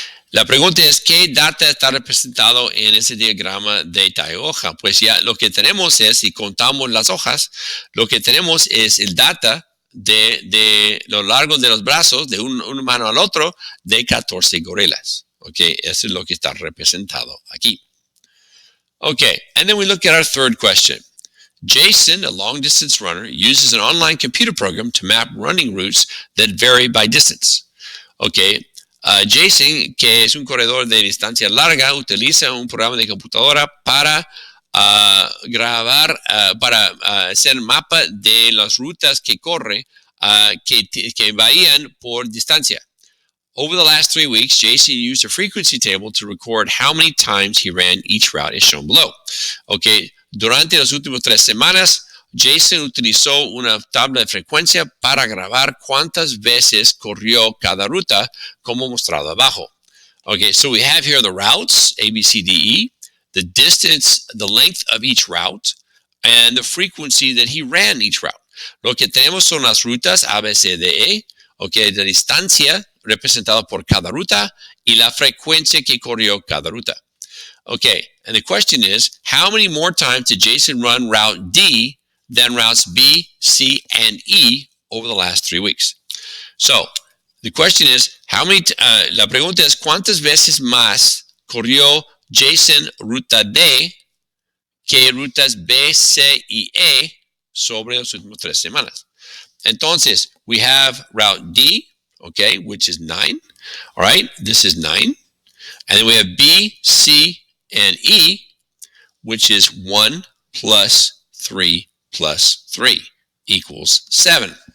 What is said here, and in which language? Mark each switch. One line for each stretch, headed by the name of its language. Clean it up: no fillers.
Spanish: La pregunta es, ¿qué data está representado en ese diagrama de Taioja? Pues ya lo que tenemos es, si contamos las hojas, lo que tenemos es el data de lo largo de los brazos de un mano al otro de 14 gorilas. Okay, eso es lo que está representado aquí.
English: Okay, and then we look at our third question. Jason, a long-distance runner, uses an online computer program to map running routes that vary by distance.
Spanish: Okay, Jason, que es un corredor de distancia larga, utiliza un programa de computadora para grabar, para hacer mapa de las rutas que corre, que varían por distancia.
English: Over the last 3 weeks, Jason used a frequency table to record how many times he ran each route as shown below.
Spanish: Okay, durante las últimas 3 semanas, Jason utilizó una tabla de frecuencia para grabar cuántas veces corrió cada ruta, como mostrado abajo.
English: Okay, so we have here the routes, A, B, C, D, E, the distance, the length of each route, and the frequency that he ran each route.
Spanish: Lo que tenemos son las rutas A, B, C, D, E, okay, la distancia representada por cada ruta y la frecuencia que corrió cada ruta.
English: Okay, and the question is, how many more times did Jason run route D than routes B, C, and E over the last 3 weeks? So, the question is,
Spanish: la pregunta es, ¿cuántas veces más corrió Jason ruta D que rutas B, C, y E sobre las últimas 3 semanas? Entonces,
English: we have route D, okay, which is 9. All right, this is 9. And then we have B, C, and E, which is 1 plus 3 plus 3 equals 7.